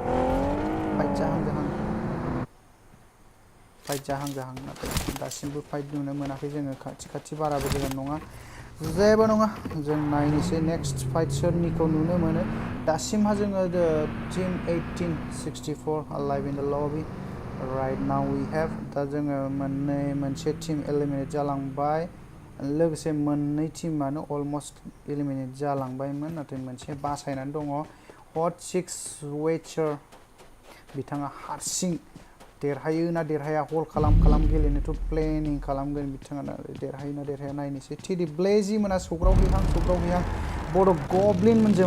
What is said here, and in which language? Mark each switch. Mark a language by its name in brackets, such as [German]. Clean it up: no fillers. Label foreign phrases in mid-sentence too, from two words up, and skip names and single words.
[Bodo] फाइट जाहां नाथाय दासिमबो फाइट नुनो मोनाखै जोङो खाथि बाराबो गोजान नङा जेबो नङा जों नायनोसै [English] next fight [Bodo] सोरनिखौ नुनो मोनो दासिमहा जोङो टीम 1864 [English] alive in the lobby right now we have [Bodo] दा जोङो मोनसे [English] team eliminate [Bodo] जालांबाय लोगोसे मोननै टीमानो [English] almost eliminate [Bodo] जालांबायमोन नाथाय मोनसे बासायनानै दङ हट 6 वेचार बिथाङा हारसिं देरहायो ना देरहाया हल खालाम गेलेनोथ' प्लेनिं खालामगोन बिथाङा देरहायो ना देरहाया नायनोसै टिडि ब्लेजि मोना सौग्रावहैहां बड' गब्लिनमोनजों